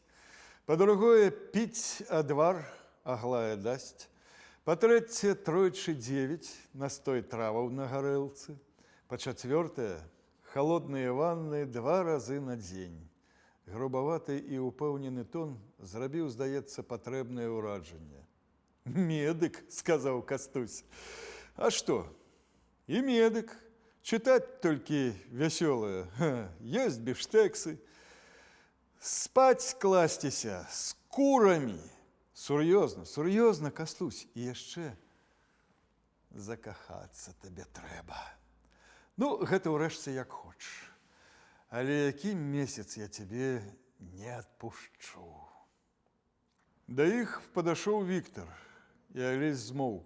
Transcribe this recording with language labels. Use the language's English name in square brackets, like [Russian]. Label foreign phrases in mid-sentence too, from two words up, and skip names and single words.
[Belarusian] Па-другое, піць адвар, Аглая дасць. Па-трэцяе, тройчы 9 настой траваў на гарэлцы. Па-чацвёртае, халодныя ванны 2 разы на дзень. Грубаваты і ўпэўнены тон зрабіў, здаецца, патрэбнае ўраджанне. [Russian] Медик, сказал Костусь. А что? И медик. Читать только веселое. Есть бифштексы. Спать кластися с курами. [Belarusian] Сур'ёзна, сур'ёзна, Костусь. І яшчэ закахацца табе трэба. Ну, гэта ўрэшце як хочаш. Але які месяц [Russian] я тебе не отпущу. [Belarusian] Да іх падашоў Віктор, і Алесь змоўк.